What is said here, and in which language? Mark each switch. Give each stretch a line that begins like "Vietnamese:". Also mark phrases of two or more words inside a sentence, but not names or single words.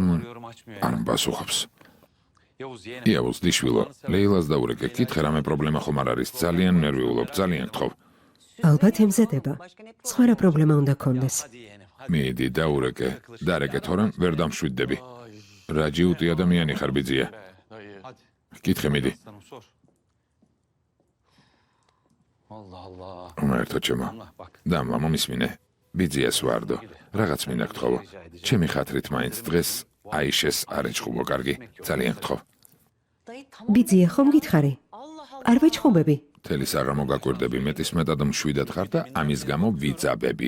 Turkish: Arıyorum açmıyor
Georgian: არ
Turkish: ya.
Georgian: მპასუხობს.
Turkish: Yavuz yeğenim.
Georgian: იავუს დიშვილო, ლეილას დაურეკე, კითხე რამე პრობლემა ხომ არ არის? ძალიან ნერვიულობ, ძალიან გთხოვ. ალბათ ემზადება. სხვა რა პრობლემა უნდა ქონდეს?
Turkish: Hadi yeğenim. Hadi.
Georgian: მიდი, დაურეკე. დარეკე თორემ ვერ დამშვიდდები. რა ჯიუტი ადამიანი ხარ ბიძია.
Turkish: Dayı. Hadi.
Georgian: კითხე მიდი.
Turkish: Aslanım sor. Allah Allah.
Georgian: ღმერთო ჩემო.
Turkish: Allah bak.
Georgian: დამლა მომისმინე. ბიძიას ვარდო. რაღაც მინდა გთხოვო. ჩემი ხათრით მაინც დღეს აიშეს არ ეჭხუბო, კარგი? ძალიან გთხოვ. ბიძია, ხომ გითხარი? არ ვეჭხუბები. თელის აღარ მოგაკვირდები, მეტისმეტად მშვიდად ხარ და ამის გამო ვიძაბები.